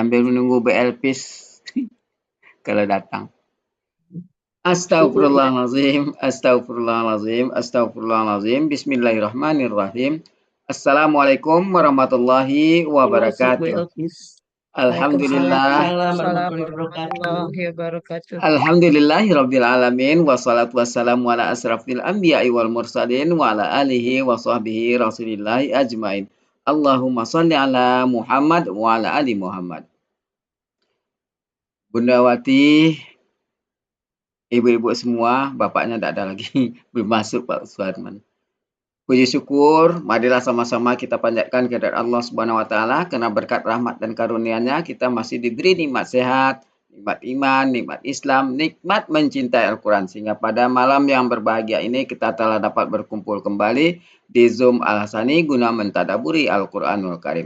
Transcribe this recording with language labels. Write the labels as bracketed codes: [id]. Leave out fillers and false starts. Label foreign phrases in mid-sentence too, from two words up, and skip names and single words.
[id] sambil menunggu BLPIS kalau datang. [ar] أستغفر الله العظيم، أستغفر الله العظيم، أستغفر الله العظيم. بسم الله الرحمن الرحيم. السلام عليكم ورحمة الله وبركاته. الحمد لله. ورحمة الله وبركاته. الحمد لله رب العالمين والصلاة والسلام على أشرف الأنبياء والمرسلين وعلى آله وصحبه رسول الله أجمعين. اللهم صل على محمد وعلى آل محمد. [id] Bunda Wati, ibu-ibu semua, bapaknya tidak ada lagi, belum masuk Pak Suharman. Puji syukur, marilah sama-sama kita panjatkan kehadirat [ar] الله سبحانه وتعالى [id] karena berkat rahmat dan karunia-Nya kita masih diberi nikmat sehat, nikmat iman, nikmat Islam, nikmat mencintai Al-Qur'an sehingga pada malam yang berbahagia ini kita telah dapat berkumpul kembali di Zoom Al-Hasani guna mentadaburi Al-Qur'anul Karim.